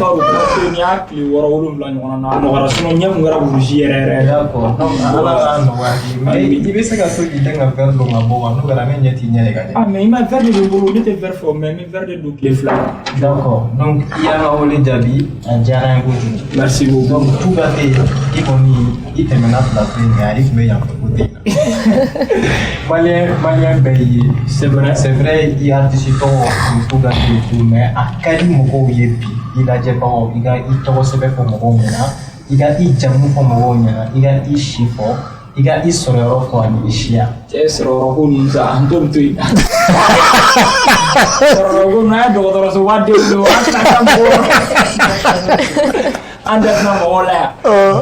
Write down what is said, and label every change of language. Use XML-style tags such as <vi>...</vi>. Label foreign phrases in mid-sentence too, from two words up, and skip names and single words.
<bm>N'i y'a tile 6 7 ɲɔgɔn na a nɔgɔyara sinon ɲɛ kun kɛra rouge yɛrɛ.</bm> <fr>D'accord donc</fr> <bm>ala k'a nɔgɔya k'i mais i bɛ se ka to k'i den ka verre dɔn ka bɔ wa n'o kɛra ne ɲɛ t'i ɲɛ ye ka ɲɛ. Ah mais i ma verre de bɛ n bolo ne tɛ verre fɔ mais n bɛ verre de don tile 2.</bm> <fr>D'accord donc</fr> <bm>i y'an ka wele jaabi a diyara n ye kojugu.</bm> <fr>Merci beaucoup.</fr> <bm>donc Tougaté i kɔni i tɛmɛna plateau in kan i tun bɛ yan fɛ côté in na. Malien bɛɛ y'i ye.</bm> <fr>C'est vrai</fr> <bm>i artiste tɔgɔ Tougaté</bm> <fr>et tout mais</fr> <bm>a ka di mɔgɔw ye bi i lajɛbagaw i ka i tɔgɔ sɛbɛn fɔ mɔgɔw ɲɛna i ka i jamu fɔ mɔgɔw ɲɛna i ka i si fɔ i ka i sɔrɔyɔrɔ fɔ ani i siya. Cɛ sɔrɔyɔrɔ ko ninnu sa an t'olu to yen. Sɔrɔyɔrɔ ko ninnu an ye dɔgɔtɔrɔso wa denw don an tɛna taa mɔgɔw an tɛ tɛna mɔgɔw la yan.</bm>